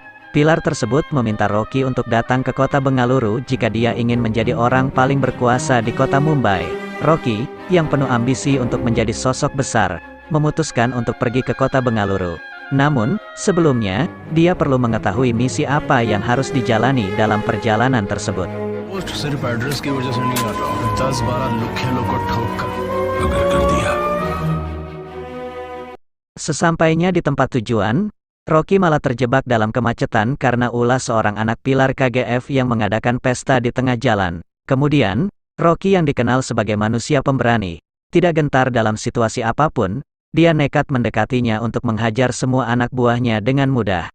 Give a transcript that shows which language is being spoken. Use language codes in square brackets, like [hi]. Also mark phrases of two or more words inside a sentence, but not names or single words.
[id] Pilar tersebut meminta Rocky untuk datang ke kota Bengaluru jika dia ingin menjadi orang paling berkuasa di kota Mumbai. Rocky, yang penuh ambisi untuk menjadi sosok besar, memutuskan untuk pergi ke kota Bengaluru. Namun, sebelumnya, dia perlu mengetahui misi apa yang harus dijalani dalam perjalanan tersebut. [hi] पोस्ट सिर्फ एड्रेस की वजह से नहीं आता, 10-12 लुखे लोग को ठोक कर अगर कर दिया। [id] Sesampainya di tempat tujuan, Rocky malah terjebak dalam kemacetan karena ulah seorang anak pilar KGF yang mengadakan pesta di tengah jalan. Kemudian, Rocky yang dikenal sebagai manusia pemberani, tidak gentar dalam situasi apapun, dia nekat mendekatinya untuk menghajar semua anak buahnya dengan mudah.